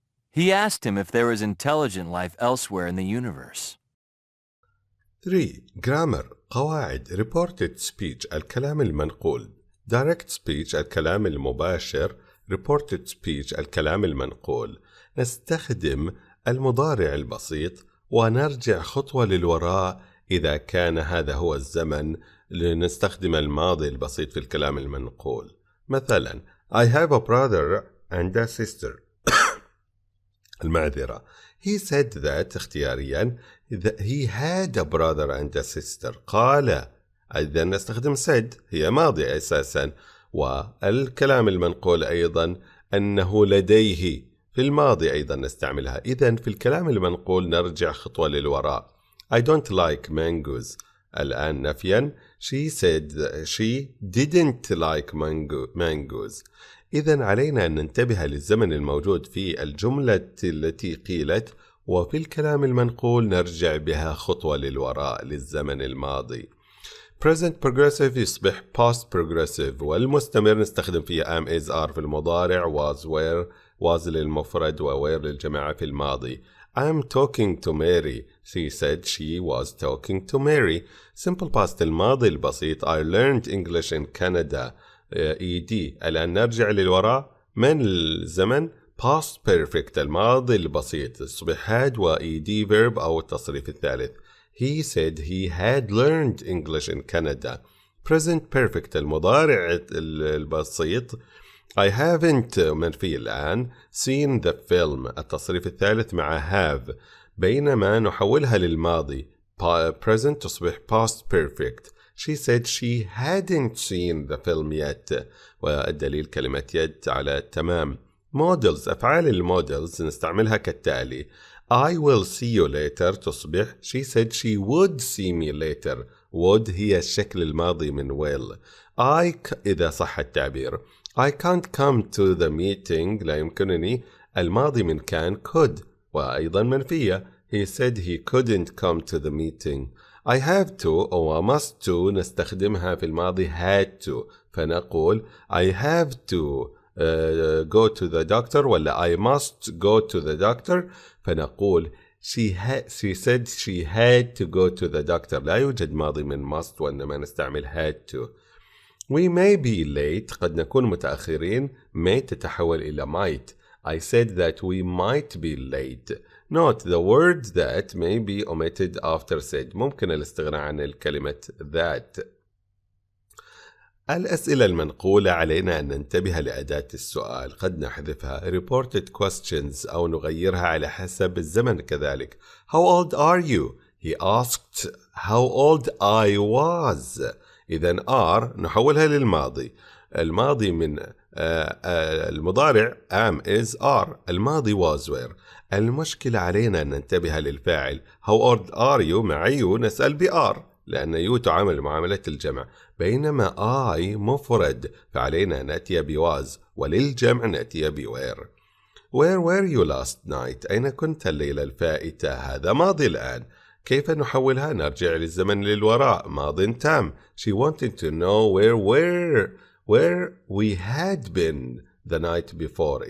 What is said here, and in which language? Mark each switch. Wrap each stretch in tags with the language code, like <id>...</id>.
<en>He asked him if there is intelligent life elsewhere in the universe. 3. Grammar. قواعد. Reported speech</en> <ar>الكلام المنقول.</ar> <en>Direct speech</en> <ar>الكلام المباشر.</ar> <en>Reported speech</en> <ar>الكلام المنقول. نستخدم المضارع البسيط ونرجع خطوة للوراء إذا كان هذا هو الزمن لنستخدم الماضي البسيط في الكلام المنقول.</ar> <en>مثلا I have a brother and a sister.</en> <ar>المعذرة.</ar> <en>He said that اختياريا he had a brother and a sister.</en> <ar>قال. إذا نستخدم said هي ماضي أساسا، والكلام المنقول أيضا أنه لديه في الماضي أيضا نستعملها. إذن في الكلام المنقول نرجع خطوة للوراء.</ar> <en>I don't like mangoes. الآن نفيا she said she didn't like mangoes.</en> <ar>إذن علينا أن ننتبه للزمن الموجود في الجملة التي قيلت، وفي الكلام المنقول نرجع بها خطوة للوراء للزمن الماضي.</ar> <en>present progressive</en> <ar>يصبح</ar> <en>past progressive،</en> <ar>والمستمر نستخدم فيه</ar> <en>am is are</en> <ar>في المضارع،</ar> <en>was were was</en> <ar>للمفرد و were للجماعة في الماضي.</ar> <en>I'm talking to Mary. She said she was talking to Mary. simple past</en> <ar>الماضي البسيط</ar> <en>I learned English in Canada. ED.</en> <ar>الآن نرجع للوراء من الزمن</ar> <en>past perfect</en> <ar>الماضي البسيط يصبح had و</ar> <en>ED verb</en> <ar>أو التصريف الثالث.</ar> <en>He said he had learned English in Canada. present perfect المضارع البسيط I haven't منفي الآن seen the film التصريف الثالث مع have، بينما نحولها للماضي present تصبح past perfect. She said she hadn't seen the film yet،</en> <ar>والدليل كلمة</ar> <en>yet</en> <ar>على التمام.</ar> <en>models</en> <ar>أفعال المودلز نستعملها كالتالي</ar> <en>I will see you later</en> <ar>تصبح</ar> <en>she said she would see me later.</en> <ar>would هي الشكل الماضي من will. إذا صح التعبير</ar> <en>I can't come to the meeting</en> <ar>لا يمكنني الماضي من كان</ar> <en>could،</en> <ar>وأيضا منفية</ar> <en>he said he couldn't come to the meeting. I have to أو must to</en> <ar>نستخدمها في الماضي</ar> <en>had to،</en> <ar>فنقول</ar> <en>I have to go to the doctor</en> <ar>ولا</ar> <en>I must go to the doctor، فنقول she said she had to go to the doctor.</en> <ar>لا يوجد ماضي من must وإنما نستعمل had to.</ar> <en>We may be late</en> <ar>قد نكون متأخرين</ar> <en>may</en> <ar>تتحول إلى</ar> <en>might. I said that we might be late. Note the word that may be omitted after said.</en> <ar>ممكن الاستغناء عن الكلمة that. الأسئلة المنقولة علينا أن ننتبه لأداة السؤال، قد نحذفها</ar> <en>reported questions</en> <ar>أو نغيرها على حسب الزمن كذلك.</ar> <en>How old are you? He asked how old I was.</en> <ar>إذن are نحولها للماضي. الماضي من المضارع am is are، الماضي was were. المشكلة علينا أن ننتبه للفاعل</ar> <en>how old are you</en> <ar>مع you نسأل بR لأن يو تعامل معاملة الجمع، بينما I مفرد فعلينا نأتي بواز، وللجمع نأتي بwere.</ar> <en>Where were you last night؟</en> <ar>أين كنت الليلة الفائتة؟ هذا ماضي الآن. كيف نحولها؟ نرجع للزمن للوراء ماض تام.</ar> <en>She wanted to know where we had been the night before.</en>